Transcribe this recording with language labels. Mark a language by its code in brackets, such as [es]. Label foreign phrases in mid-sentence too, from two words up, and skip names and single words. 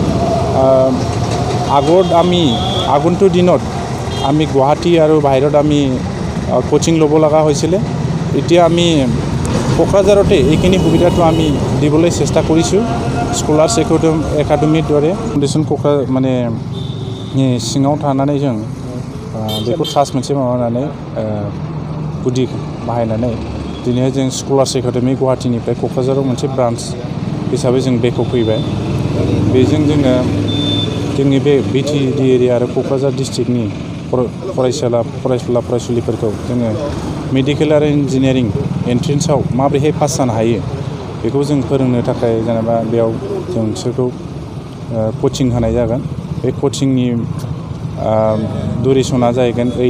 [as] আগন্তুক দিনত আমি গুৱাহাটী আৰু বাহিৰত আমি কোচিং ল'ব লগা হৈছিলে এতিয়া আমি কোকৰাঝাৰতে এইখিনি সুবিধাটো আমি দিবলৈ চেষ্টা কৰিছোঁ স্কলাৰ্ছ একাডেমিৰ দৰে ফাউণ্ডেশ্যন কোকৰাঝাৰ মানে [brx] सिङाव थानानै जों बेखौ ट्रास्ट मोनसे माबानानै गुदि बाहायनानै दिनै जों स्कलार्स एकाडेमि गुवाहाटीनिफ्राय क'क्राझाराव मोनसे ब्रान्च हिसाबै जों बेखौ फैबाय बेजों जोङो जोंनि बे [en] BTAD area [brx] आरो क'क्राझार डिस्ट्रिक्टनि फरायसुला फरायसुलिफोरखौ जोङो मेडिकेल आरो इन्जिनियारिं एन्ट्रेन्सआव माबोरैहाय पास जानो हायो बेखौ जों फोरोंनो थाखाय जेनेबा बेयाव जों बिसोरखौ कचिं होनाय जागोन बे कचिंनि दुरेसना जाहैगोन